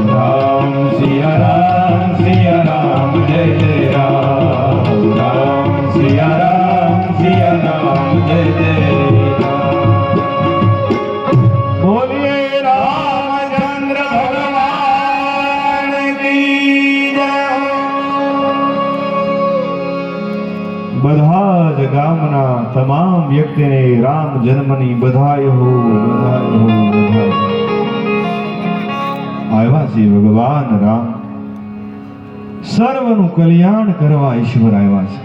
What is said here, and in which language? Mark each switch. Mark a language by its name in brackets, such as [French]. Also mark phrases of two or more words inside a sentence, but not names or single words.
[Hindi] राम सिया राम जय जय राम. राम सिया राम जय जय राम. [Gujarati] બોલીએ [Hindi] रामचंद्र भगवान की जय हो. [Gujarati] બધા જ ગામના તમામ વ્યક્તિને રામ જન્મની [Hindi] बधाई हो, बधाई हो, बधाई. [Gujarati] આવ્યા છે ભગવાન રામ. સર્વનું કલ્યાણ કરવા ઈશ્વર આવ્યા છે.